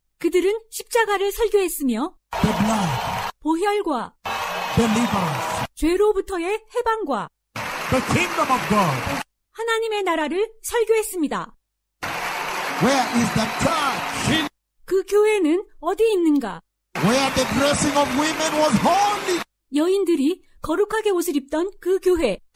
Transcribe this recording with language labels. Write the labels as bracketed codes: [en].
[ko] 그들은 십자가를 설교했으며 [en] the blood, [ko] 보혈과 [en] deliverance, [ko] 죄로부터의 해방과 [en] the kingdom of God. [ko] 하나님의 나라를 설교했습니다. [en] Where is the church? [ko] 그 교회는 어디 있는가? [en] Where the dressing of women was holy. [ko] 여인들이 거룩하게 옷을 입던 그 교회.